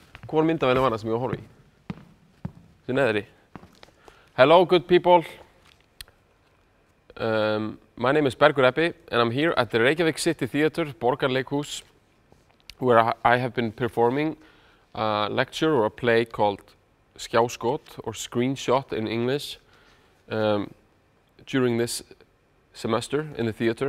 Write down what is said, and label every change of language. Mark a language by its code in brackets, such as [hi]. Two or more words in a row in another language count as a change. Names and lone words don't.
[is] Hvor myndavél var það sem ég var að horfa í? Þessi neðri. [en] Hello, good people. My name is Bergur Ebbi, and I'm here at the Reykjavík City Theatre, Borgarleikhús, where I have been performing a lecture or a play called Skjáskot, or Screenshot in English, during this semester in the theatre.